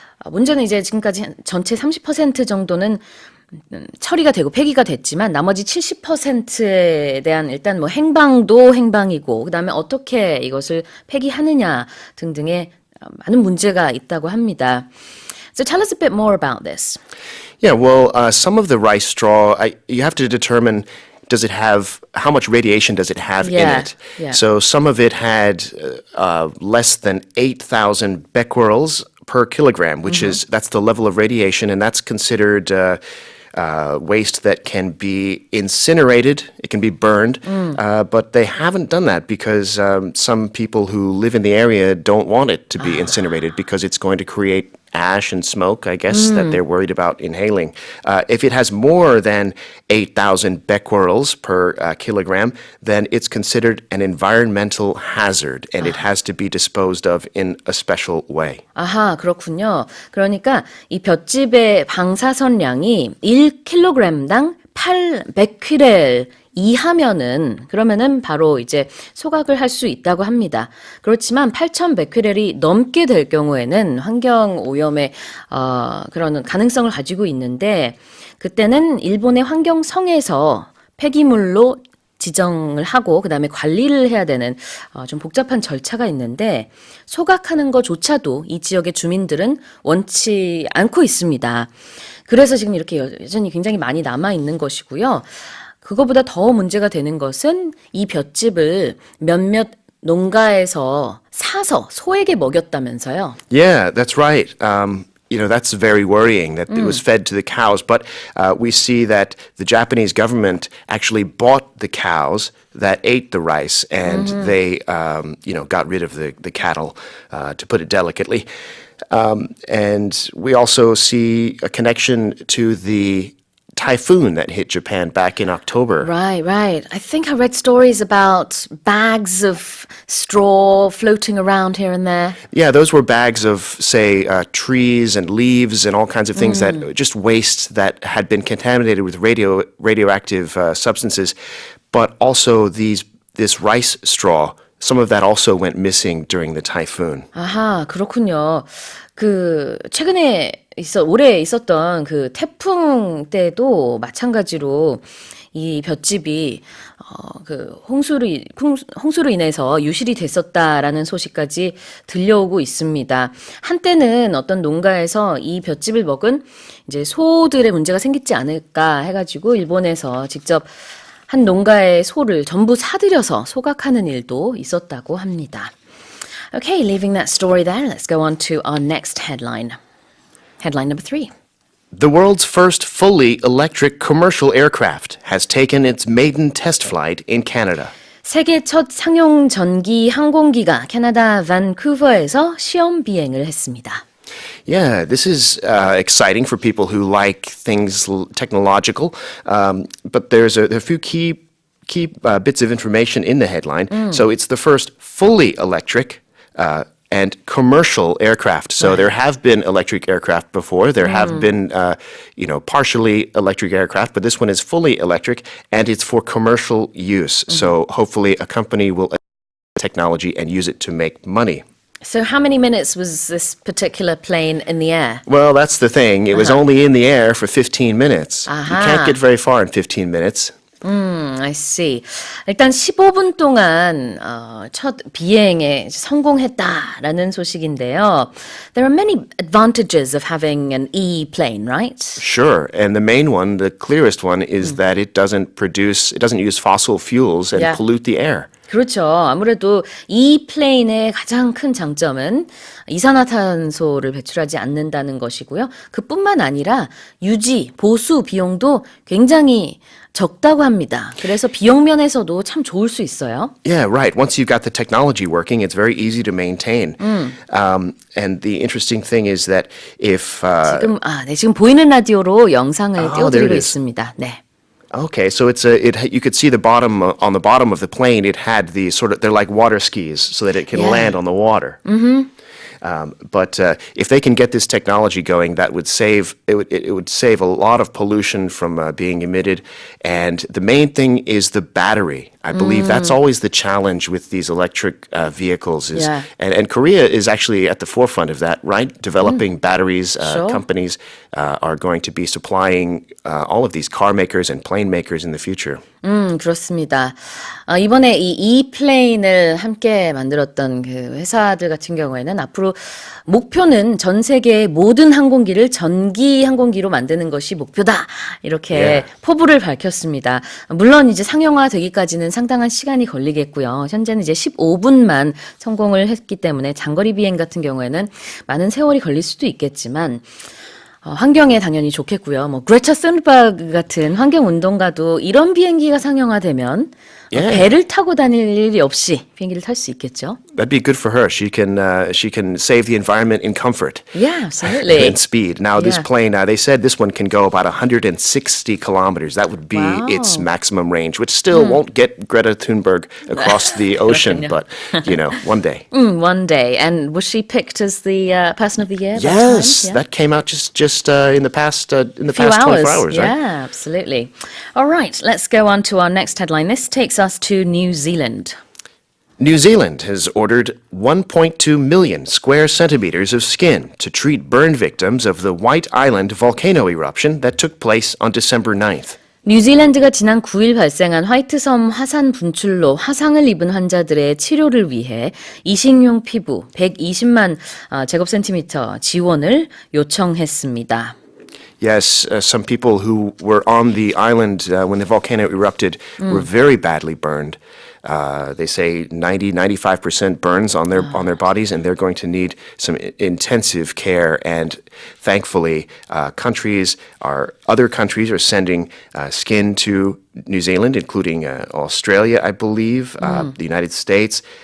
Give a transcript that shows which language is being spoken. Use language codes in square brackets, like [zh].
[ko] 문제는 이제 지금까지 전체 30% 정도는 처리가 되고 폐기가 됐지만 나머지 70%에 대한 일단 뭐 행방도 행방이고 그다음에 어떻게 이것을 폐기하느냐 등등의 많은 문제가 있다고 합니다. [en] So tell us a bit more about this. Yeah, well, some of the rice straw, you have to determine does it have, how much radiation does it have in it? Yeah. So some of it had less than 8,000 becquerels per kilogram, which is, that's the level of radiation, and that's considered waste that can be incinerated, it can be burned, but they haven't done that because some people who live in the area don't want it to be incinerated because it's going to create ash and smoke, I guess, that they're worried about inhaling. If it has more than 8,000 becquerels per kilogram, then it's considered an environmental hazard and it has to be disposed of in a special way. [ko] 아하, 그렇군요. 그러니까 이 볏짚의 방사선량이 1kg당 800퀴렐 이하면은 그러면은 바로 이제 소각을 할 수 있다고 합니다. 그렇지만 8,100퀴렐이 넘게 될 경우에는 환경 오염의 그런 가능성을 가지고 있는데 그때는 일본의 환경성에서 폐기물로 지정을 하고 그다음에 관리를 해야 되는 좀 복잡한 절차가 있는데 소각하는 것조차도 이 지역의 주민들은 원치 않고 있습니다. 그래서 지금 이렇게 여전히 굉장히 많이 남아 있는 것이고요. 그거보다 더 문제가 되는 것은 이 볏짚을 몇몇 농가에서 사서 소에게 먹였다면서요. [en] Yeah, that's right. You know, that's very worrying that it was fed to the cows. But we see that the Japanese government actually bought the cows that ate the rice and they, you know, got rid of the cattle, to put it delicately. And we also see a connection to the typhoon that hit Japan back in October. Right. I think I read stories about bags of straw floating around here and there. Yeah, those were bags of, say, trees and leaves and all kinds of things that just waste that had been contaminated with radioactive substances. But also this rice straw, some of that also went missing during the typhoon. [ko] 아하, 그렇군요. 최근에 올해 있었던 그 태풍 때도 마찬가지로 이 볏짚이 홍수로 인해서 유실이 됐었다라는 소식까지 들려오고 있습니다. 한때는 어떤 농가에서 이 볏짚을 먹은 이제 소들의 문제가 생기지 않을까 해가지고 일본에서 직접 한 농가의 소를 전부 사들여서 소각하는 일도 있었다고 합니다. [en] Okay, leaving that story there, let's go on to our next headline. Headline number 3. The world's first fully electric commercial aircraft has taken its maiden test flight in Canada. [ko] 세계 첫 상용 전기 항공기가 캐나다 밴쿠버에서 시험 비행을 했습니다. [en] Yeah, this is exciting for people who like things technological, but there's a few key bits of information in the headline. So it's the first fully electric and commercial aircraft. So there have been electric aircraft before. There have been, partially electric aircraft, but this one is fully electric and it's for commercial use. So hopefully a company will adopt technology and use it to make money. So how many minutes was this particular plane in the air? Well, that's the thing. It was only in the air for 15 minutes. You Aha. can't get very far in 15 minutes. I see. [ko] 일단 15분 동안 첫 비행에 성공했다라는 소식인데요. [en] There are many advantages of having an E-plane, right? Sure. And the main one, the clearest one, is that it doesn't use fossil fuels and Yeah. pollute the air. [ko] 그렇죠. 아무래도 이 플레인의 가장 큰 장점은 이산화탄소를 배출하지 않는다는 것이고요. 그뿐만 아니라 유지, 보수 비용도 굉장히 적다고 합니다. 그래서 비용 면에서도 참 좋을 수 있어요. [en] Yeah, right. Once you've got the technology working, it's very easy to maintain. And the interesting thing is that if [ko] 지금 보이는 라디오로 영상을 [en] there [ko] 띄워드리고 [en] it is. [ko] 있습니다. 네. [en] Okay, so you could see the bottom on the bottom of the plane. It had the they're like water skis, so that it can land on the water. But if they can get this technology going, that would save it would save a lot of pollution from being emitted. And the main thing is the battery. I believe that's always the challenge with these electric vehicles. And Korea is actually at the forefront of that, right? Developing batteries. Sure. Companies are going to be supplying all of these car makers and plane makers in the future. [ko] 그렇습니다. 이번에 이 E-플레인을 함께 만들었던 그 회사들 같은 경우에는 앞으로 목표는 전 세계의 모든 항공기를 전기 항공기로 만드는 것이 목표다. 이렇게 [en] Yeah. [ko] 포부를 밝혔습니다. 물론 이제 상용화 되기까지는 상당한 시간이 걸리겠고요. 현재는 이제 15분만 성공을 했기 때문에 장거리 비행 같은 경우에는 많은 세월이 걸릴 수도 있겠지만 환경에 당연히 좋겠고요. 뭐 그레타 썬버그 같은 환경 운동가도 이런 비행기가 상용화되면 [en] Yeah. [ko] 배를 타고 다닐 일이 없이 비행기를 탈 수 있겠죠. [en] That'd be good for her. She can save the environment in comfort. Yeah, absolutely. And speed. Now, this Yeah. plane, they said this one can go about 160 kilometers. That would be Wow. its maximum range, which still won't get Greta Thunberg across the ocean, but, one day. One day. And was she picked as the person of the year? that Yes, time? Yeah. that came out just in the past Few 24 hours, right? Yeah, absolutely. All right, let's go on to our next headline. This takes us to New Zealand. New Zealand has ordered 1.2 million square centimeters of skin to treat burn victims of the White Island volcano eruption that took place on December 9th. [ko] 뉴질랜드가 지난 9일 발생한 화이트섬 화산 분출로 화상을 입은 환자들의 치료를 위해 이식용 피부 120만 제곱센티미터 지원을 요청했습니다. [en] Yes, some people who were on the island when the volcano erupted were very badly burned. They say 95% burns on their bodies, and they're going to need some intensive care. And thankfully, other countries are sending skin to New Zealand, including Australia, I believe, the United States.